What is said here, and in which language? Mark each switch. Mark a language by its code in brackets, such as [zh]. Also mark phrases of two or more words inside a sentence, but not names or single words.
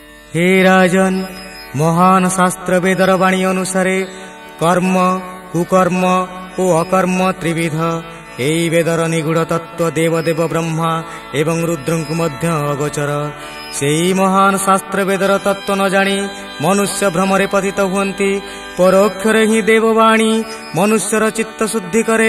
[or] ହେ ରାଜନ, ମହାନ ଶାସ୍ତ୍ର ବେଦର ବାଣୀ ଅନୁସାରେ କର୍ମ, କୁକର୍ମ ଓ ଅକର୍ମ ତ୍ରିବିଧ। ଏହି ବେଦର ନିଗୁଢ଼ ତତ୍ତ୍ୱ ଦେବଦେବ ବ୍ରହ୍ମା ଏବଂ ରୁଦ୍ରଙ୍କୁ ମଧ୍ୟ ଅଗୋଚର। ସେହି ମହାନ ଶାସ୍ତ୍ର ବେଦର ତତ୍ତ୍ୱ ନ ଜାଣି ମନୁଷ୍ୟ ଭ୍ରମରେ ପତିତ ହୁଅନ୍ତି। ପରୋକ୍ଷରେ ହିଁ ଦେବବାଣୀ ମନୁଷ୍ୟର ଚିତ୍ତ ଶୁଦ୍ଧି କରେ।